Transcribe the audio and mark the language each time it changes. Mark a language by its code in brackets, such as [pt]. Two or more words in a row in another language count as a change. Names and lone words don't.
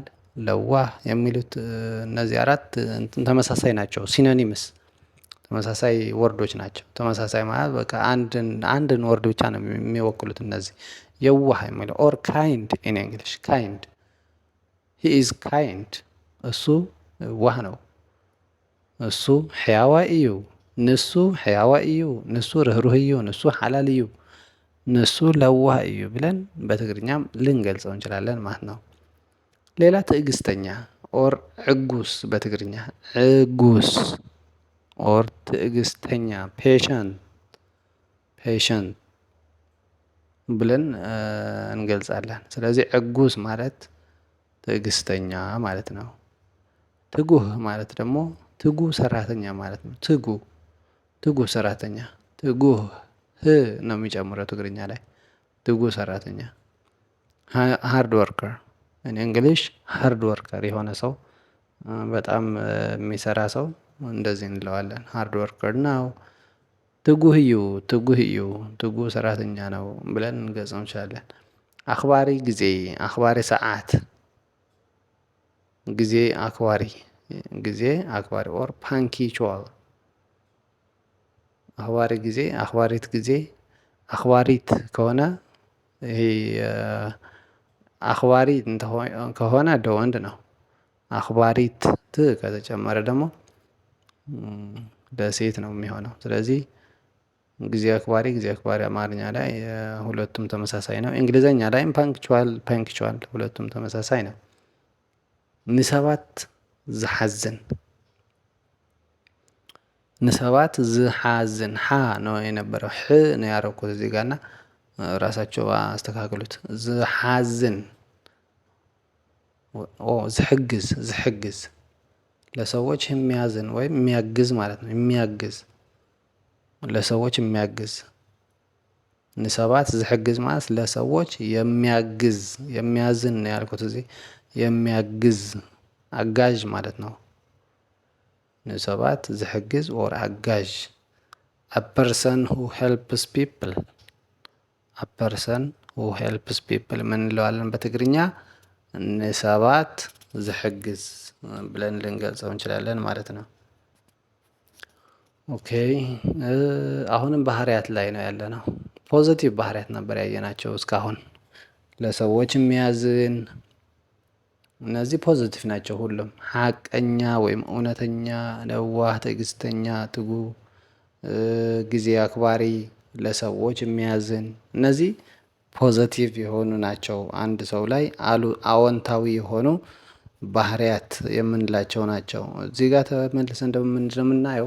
[am] ለዋህ የሚሉት እነዚህ አራት ተመሳሳይ ናቸው። ሲኖኒምስ ተመሳሳይ ወርዶች ናቸው። ተመሳሳይ ማለት በቃ አንድን ወርድ ብቻ ነው የሚወክሉት እነዚህ። የዋህ የሚለው [en] or kind in English kind, he is kind፣ [am] እሱ ዋህ ነው። [ti] እሱ ሕያዋይ እዩ፣ ንሱ ሕያዋይ እዩ፣ ንሱ ርህሩህ እዩ፣ ንሱ ሓላል እዩ፣ ንሱ ለዋህ እዩ [am] ብለን በትግርኛም ልንገልጸው እንችላለን ማለት ነው። ሌላ ትዕግስተኛ ኦር ዕጉስ፣ በትግርኛ ዕጉስ ኦር ትዕግስተኛ ፔሸንት ብለን እንገልጻለን። ስለዚህ ዕጉስ ማለት ትዕግስተኛ ማለት ነው። ትጉህ ማለት ደግሞ ትጉህ ሰራተኛ ማለት ነው። ትጉህ ሰራተኛ፣ ትጉህ ህ ነው የሚጨምረው ትግርኛ ላይ ትጉህ ሰራተኛ። [en] hard worker [am] እኔ እንግሊሽ [en] hard worker [am] የሆነ ሰው በጣም የሚሰራ ሰው እንደዚህ እንለዋለን። [en] hard worker [am] ነው። [ti] ትጉህ እዩ፣ ትጉህ እዩ፣ [am] ትጉህ ሰራተኛ ነው ብለን እንገልጸው እንችላለን። አክባሪ ጊዜ፣ አክባሪ ሰዓት፣ ጊዜ አክባሪ፣ ጊዜ አክባሪ [en] or punctual። [am] አክባሪ ጊዜ፣ አክባሪት ጊዜ። አክባሪት ከሆነ ይሄ አክባሪ ከሆነ ወንድ ነው። አክባሪት ት ከተጨመረ ደግሞ ለሴት ነው የሚሆነው። ስለዚህ ጊዜ አክባሪ አማርኛ ላይ ሁለቱም ተመሳሳይ ነው። እንግሊዘኛ ላይም ፓንክቹዋል ሁለቱም ተመሳሳይ ነው። [ti] ንሰባት ዝሓዝን፣ ንሰባት ዝሓዝን [am] ሓ ነው የነበረው ሕ ነው ያረኩት እዚህ ጋር እና ራሳቸው አስተካክሉት። ዝሓዝን ዝሕግዝ ለሰዎች የሚያዝን ወይም የሚያግዝ ማለት ነው። የሚያግዝ ለሰዎች የሚያግዝ። [ti] ንሰባት ዝሕግዝ [am] ማለት ለሰዎች የሚያግዝ የሚያዝን ነው ያልኩት እዚህ የሚያግዝ አጋዥ ማለት ነው። [ti] ንሰባት ዝሕግዝ [en] ኦር አጋዥ። a person who helps people a person who helps people [am] ምን እንለዋለን በትግርኛ? [ti] ንሰባት ዝሕግዝ [am] ብለን ልንገልጸው እንችላለን ማለት ነው። ኦኬ አሁንም ባህሪያት ላይ ነው ያለነው። ፖዚቲቭ ባህሪያት ነበር ያየናቸው እስካሁን። ለሰዎች የሚያዝን እነዚህ ፖዚቲቭ ናቸው ሁሉም። ሀቀኛ ወይም እውነተኛ፣ ለዋህ፣ ትዕግስተኛ፣ ትጉህ፣ ጊዜ አክባሪ፣ ለሰዎች የሚያዝን እነዚህ ፖዘቲቭ የሆኑ ናቸው። አንድ ሰው ላይ አዎንታዊ የሆኑ ባህሪያት የምንላቸው ናቸው። እዚህ ጋር ተመልሰን ምንድነው የምናየው?